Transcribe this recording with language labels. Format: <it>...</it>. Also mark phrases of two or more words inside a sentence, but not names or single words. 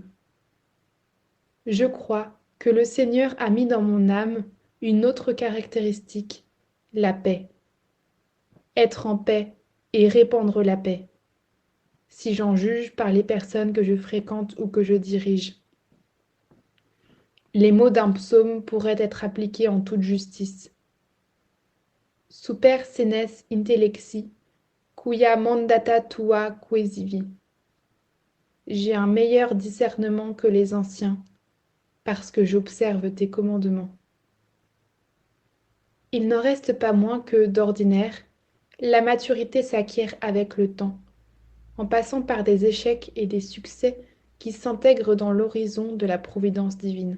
<fr>Je crois que le Seigneur a mis dans mon âme une autre caractéristique, la paix. Être en paix et répandre la paix, si j'en juge par les personnes que je fréquente ou que je dirige. Les mots d'un psaume pourraient être appliqués en toute justice.</fr> <la>Super senes intellexi, quia mandata tua quaesivi.</la> <fr>J'ai un meilleur discernement que les anciens, parce que j'observe tes commandements. Il n'en reste pas moins que, d'ordinaire, la maturité s'acquiert avec le temps, en passant par des échecs et des succès qui s'intègrent dans l'horizon de la providence divine.</fr>